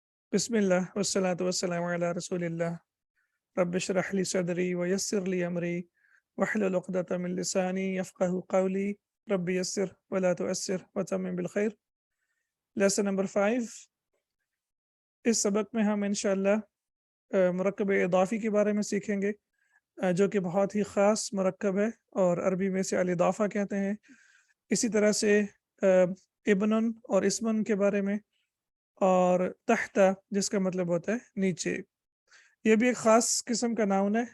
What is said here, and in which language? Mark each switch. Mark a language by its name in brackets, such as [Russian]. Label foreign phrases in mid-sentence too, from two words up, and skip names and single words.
[Arabic] بسم الله والصلاة والسلام على رسول الله رب اشرح لي صدري ويسر لي أمري واحلل عقدة من لساني يفقهوا قولي رب يسر ولا تعسر وتمم بالخير. [English] Lesson number 5. [Urdu] اس سبق میں ہم ان شاء اللہ مرکب اضافی کے بارے میں سیکھیں گے، جو کہ بہت ہی خاص مرکب ہے اور عربی میں سے الاضافہ کہتے ہیں. اسی طرح سے ابنٌ اور اسمٌ کے بارے میں، اور تحتَ جس کا مطلب ہوتا ہے نیچے، یہ بھی ایک خاص قسم کا ناؤن ہے.